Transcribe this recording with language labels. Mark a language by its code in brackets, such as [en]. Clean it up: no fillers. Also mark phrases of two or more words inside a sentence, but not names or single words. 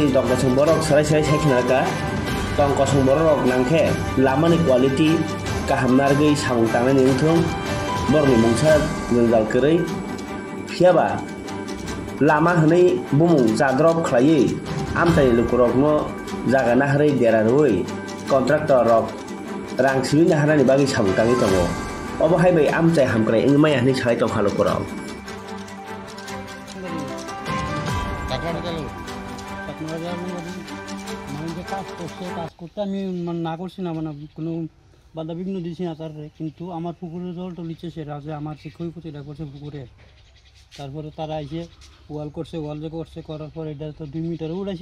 [trp] तंकसं बरक सराय सायखिनाका तंकसं बरक नांखे लामानि क्वालिटी गाहाम नारगै सामुं तांनायनि उनथुं बरनि मुंसा जोंजाल कोरै फियाबा लामा हनै बुमुं जाद्रब खालायै आमचाय लुकुरकनो जागाना हरै देरारुयै कन्ट्राक्टर रक रां सिबिनो हानायनि बागै सामुं ताङै दङ अबहाय बै आमचाय हामग्राय इंमाय हनै सालाय दंखा लुकुरक [bn] কাজ করতে আমি না করছি না মানে কোনো বাধা বিঘ্ন দিচ্ছি না তার কিন্তু আমার পুকুরের জলটা নিচ্ছে সেটা যে আমার যে ক্ষয়ক্ষতিটা করছে পুকুরে তারপরে তারা এসে ওয়াল করছে ওয়াল যে করছে করার পর এটা তো 2 মিটারও উঠাইছে